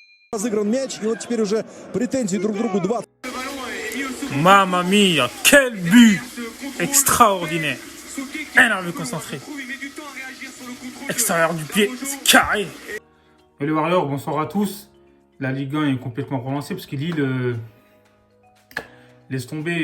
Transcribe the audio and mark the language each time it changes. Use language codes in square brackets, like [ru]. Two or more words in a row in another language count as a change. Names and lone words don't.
[ru] Разыгран мяч, и вот теперь уже претензии друг к другу 20. [it] Mamma mia, [fr] quel but extraordinaire. Énorme concentré. Extérieur du pied, c'est carré. Et les Warriors, bonsoir à tous. La Ligue 1 est complètement relancée parce que Lille laisse tomber.